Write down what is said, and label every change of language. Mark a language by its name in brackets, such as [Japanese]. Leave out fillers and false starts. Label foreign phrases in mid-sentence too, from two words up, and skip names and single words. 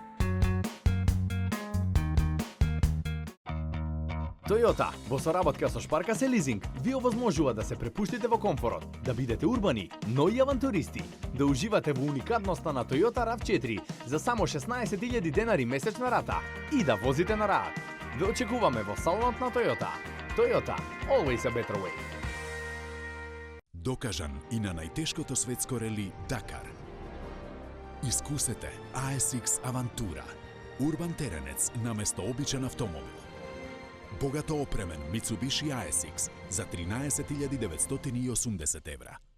[Macedonian] Toyota, во соработка со Шпарка се лизинг, ви овозможува да се препуштите во комфорот, да бидете урбани, но и авантуристи, да уживате во уникатноста на Toyota RAV4 за само 16.000 денари месечна рата и да возите на раат. Ве очекуваме во салонот на Toyota. [English] Toyota, always a better way. [Macedonian] Докажан и на најтешкото светско рели Дакар. Искусете ASX Авантура, урбан теренец наместо обичен автомобил. Богато опремен Mitsubishi ASX за 13.980 евра.